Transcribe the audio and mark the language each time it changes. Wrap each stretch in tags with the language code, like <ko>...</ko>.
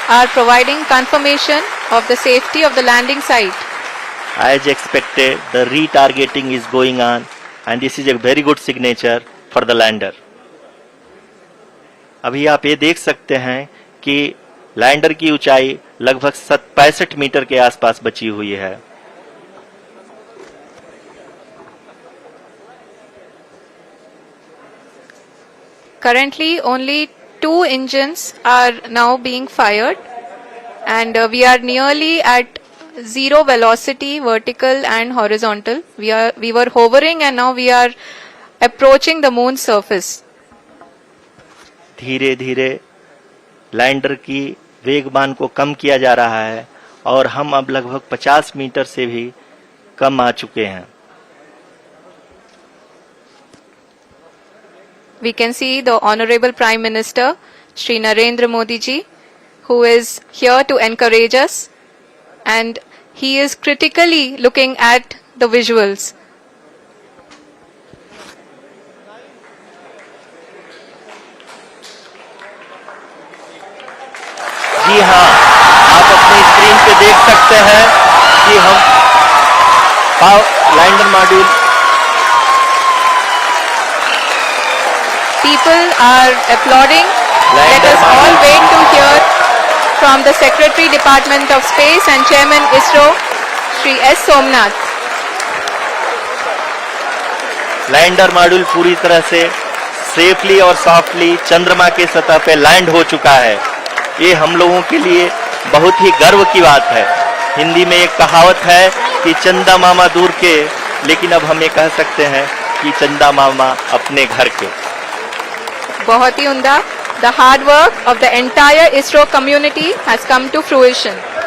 <en>are providing confirmation of the safety of the landing site. As expected, the retargeting is going on, and this is a very good signature for the lander.</en> <hi>अभी आप ये देख सकते हैं कि lander की ऊंचाई लगभग 65 मीटर के आसपास बची हुई है.</hi> <en>Currently, only 2 engines are now being fired, and we are nearly at zero velocity, vertical and horizontal. We were hovering, and now we are approaching the moon's surface.</en> <hi>धीरे धीरे लैंडर की वेगमान को कम किया जा रहा है और हम अब लगभग 50 मीटर से भी कम आ चुके हैं.</hi> <en>We can see the Honorable Prime Minister, Shri Narendra Modi ji, who is here to encourage us, and he is critically looking at the visuals.</en> <hi>जी हाँ, आप अपनी स्क्रीन पे देख सकते हैं कि हम lander module.</hi> <en>People are applauding. Let us all wait to hear from the Secretary Department of Space and Chairman ISRO, Shri S. Somnath.</en> <hi>Lander module पूरी तरह से सेफली और सॉफ्टली चंद्रमा के सतह पे लैंड हो चुका है. ये हम लोगों के लिए बहुत ही गर्व की बात है. हिंदी में एक कहावत है कि चंदा मामा दूर के, लेकिन अब हम ये कह सकते हैं कि चंदा मामा अपने घर के. बहुत ही उम्दा.</hi> <en>The hard work of the entire ISRO community has come to fruition.</en>